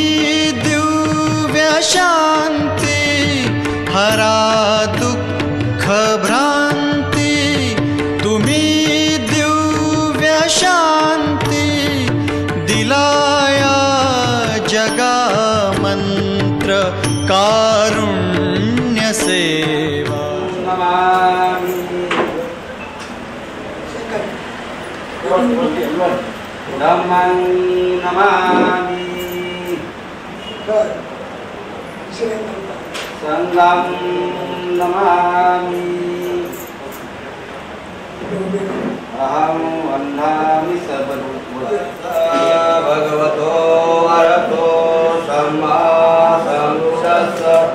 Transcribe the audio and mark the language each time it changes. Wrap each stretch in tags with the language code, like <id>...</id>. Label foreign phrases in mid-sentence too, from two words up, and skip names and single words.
<mr>दिव्य शांती हरा दुःख भ्रांती तुम्ही दिव्य शांती दिलाया जगा मंत्र कारुण्य सेवा</mr> <pi>Dhammang namami Sangham namami Aham vandhami sabbuddha Bhagavato arahato samma sambuddhassa</pi>